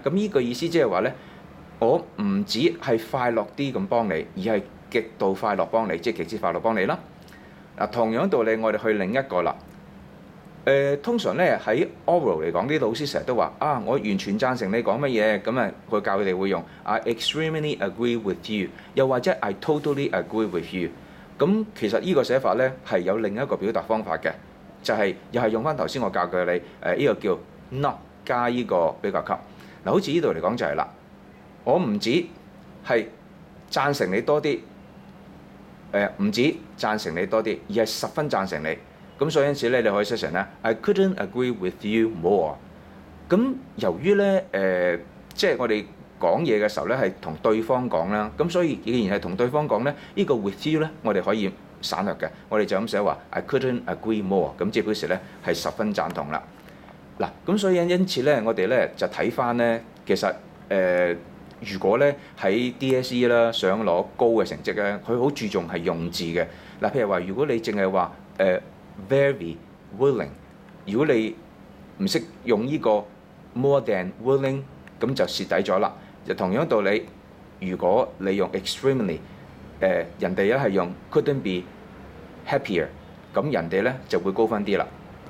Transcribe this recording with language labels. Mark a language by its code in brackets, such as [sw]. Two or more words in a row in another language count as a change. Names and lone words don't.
[yue] 咁呢個意思即係話咧，我唔止係快樂啲咁幫你，而係極度快樂幫你，即係極之快樂幫你啦。嗱，同樣道理，我哋去另一個啦。通常咧喺 oral 嚟講，啲老師成日都話我完全贊成你講乜嘢，咁啊，佢教佢哋會用 [en] I extremely agree with you， [yue] 又或者 [en] I totally agree with you。 [yue] 咁其實呢個寫法咧係有另一個表達方法嘅，就係又係用翻頭先我教嘅你呢個叫 not 加呢個比較級。嗱，好似呢度嚟講就係啦，我唔止係贊成你多啲，唔止贊成你多啲，而係十分贊成你。咁所以因此咧，你可以寫成咧 [en] I couldn't agree with you more。 [yue] 咁由於咧即係我哋講嘢嘅時候咧係同對方講啦，咁所以既然係同對方講咧，呢個 [en] with you [yue] 咧我哋可以省略嘅，我哋就咁寫話 [en] I couldn't agree more， [yue] 咁即係表示咧係十分贊同啦。嗱，咁所以因此咧，我哋咧就睇翻咧，其實如果咧喺 DSE 啦想攞高嘅成績咧，佢好注重係用字嘅。嗱，譬如話，如果你淨係話 [en] very willing， [yue] 如果你唔識用呢個 [en] more than willing， [yue] 咁就蝕底咗啦。就同樣道理，如果你用 extremely， 人哋咧係用 [en] couldn't be happier， [yue] 咁人哋咧就會高分啲啦。